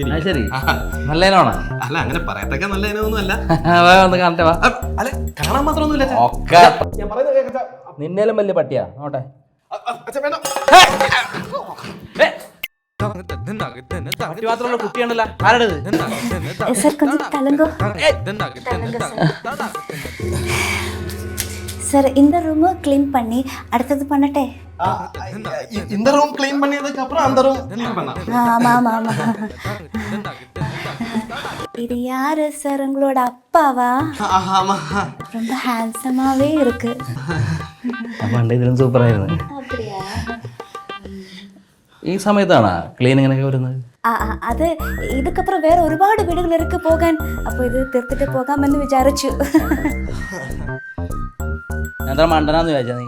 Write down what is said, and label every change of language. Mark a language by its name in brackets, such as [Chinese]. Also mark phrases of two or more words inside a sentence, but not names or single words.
[Malayalam] ശരി, നല്ല ഇനമാണോ? അല്ല, അങ്ങനെ പറയത്തക്ക നല്ല ഇനമൊന്നും അല്ല. ഒന്ന് കാണട്ടെ വാ. അല്ല, കാണാൻ മാത്രമൊന്നുമില്ല. ഒക്കെ നിന്നേലും വലിയ പട്ടിയാ നോട്ടെ. പട്ടി മാത്രമുള്ള കുട്ടിയാണല്ലോ. ആരുടേത്? [Tamil] சார் கொஞ்சம் தலங்கோ சார். இந்த [English] room clean [Tamil] பண்ணி அடுத்தது பண்ணட்டே? இந்த [English] room clean [Tamil] பண்ணியதுக்கு அப்புறம் அந்த [English] room clean [Tamil] பண்ணா. ஆமா ஆமா ஆமா. இது யாரு சார், உங்களோட அப்பாவா? ஆமா, ரொம்ப ஹேண்ட்ஸமாவே இருக்கு. [Malayalam] പണ്ട് ഇതിലും സൂപ്പറായിരുന്നു. [Tamil] அப்படியா? [Malayalam] ഈ സമയത്താണ് ക്ലീനിങ്ങിനൊക്കെ വരുന്നത്. അത് ഇതുക്കപ്പുറം വേറെ ഒരുപാട് വീടുകൾ ഇருக்கு പോകാൻ. അപ്പോൾ ഇത് തീർത്തിട്ട് പോകാമെന്ന് വിചാരിച്ചു. ഞാൻ എന്താ മണ്ടനാന്ന് വിചാരിച്ചാ നീ?